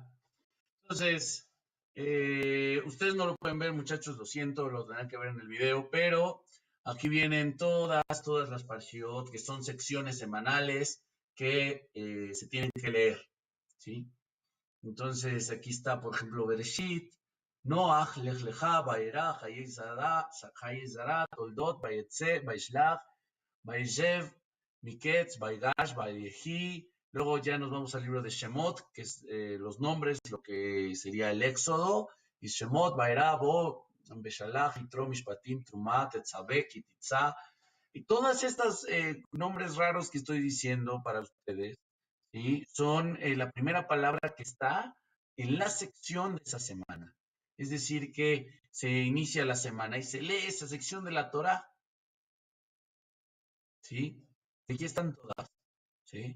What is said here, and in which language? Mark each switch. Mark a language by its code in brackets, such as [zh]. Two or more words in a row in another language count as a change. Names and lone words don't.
[es] Entonces, ustedes no lo pueden ver, muchachos, lo siento, lo tendrán que ver en el video, pero aquí vienen todas las parshiot, que son secciones semanales que se tienen que leer, ¿sí? Entonces, aquí está, por ejemplo, Bereshit, Noach, Lech Lecha, Vaerach, Hayei Zara, Toldot, Vayetze, Vaishlach, Vaishev, Miketz, Vaigash, Vayehi. Luego ya nos vamos al libro de Shemot, que es los nombres, lo que sería el Éxodo. Y Shemot, Vaera, Bo, Beshalach, Yitro, Mishpatim, Trumat, Tetzabek, Kititza. Y todas estas nombres raros que estoy diciendo para ustedes, ¿sí? Son la primera palabra que está en la sección de esa semana. Es decir, que se inicia la semana y se lee esa sección de la Torah. ¿Sí? Aquí están todas, ¿sí?